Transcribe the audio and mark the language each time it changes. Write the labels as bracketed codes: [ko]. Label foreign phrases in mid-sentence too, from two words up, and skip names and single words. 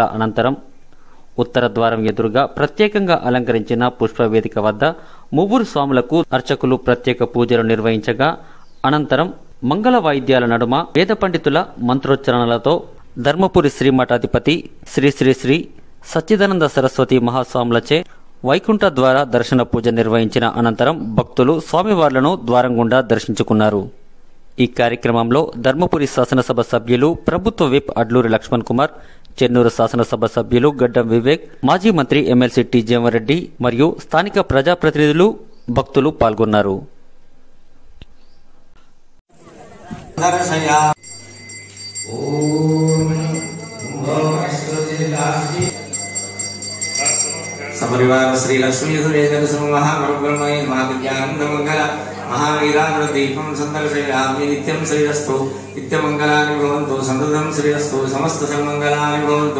[te] అనంతరం ఉత్తర ద్వారం ఎదురుగా ప్రత్యేకంగా అలంకరించిన పుష్పవేదిక వద్ద ముగ్గురు స్వాములకు అర్చకులు ప్రత్యేక పూజలు నిర్వహించగా అనంతరం మంగళ వాయిద్యాల నడుమ వేద పండితుల మంత్రోచ్చరణలతో ధర్మపురి శ్రీమఠాధిపతి శ్రీ శ్రీ శ్రీ సచ్చిదానంద సరస్వతి మహాస్వాములచే వైకుంఠ ద్వార దర్శన పూజ నిర్వహించిన అనంతరం భక్తులు స్వామివార్లను ద్వారం గుండా దర్శించుకున్నారు. ఈ కార్యక్రమంలో ధర్మపురి శాసనసభ సభ్యులు, ప్రభుత్వ విప్ అడ్లూరి లక్ష్మణ్ కుమార్, చెన్నూరు శాసనసభ సభ్యులు గడ్డం వివేక్, మాజీ మంత్రి ఎమ్మెల్సీ టి జీవన్రెడ్డి మరియు స్థానిక ప్రజాప్రతినిధులు, భక్తులు పాల్గొన్నారు. [sa] सपरिवार श्री लक्ष्मी महाब्रह्मणे महाविज्ञानंद मंगल महावीराग्र दीपम संदर्शयामि नित्यं श्रीरस्तु नित्यमंगलानि भवन्तु समृद्धं श्रीरस्तु समस्त सन्मंगलानि भवन्तु.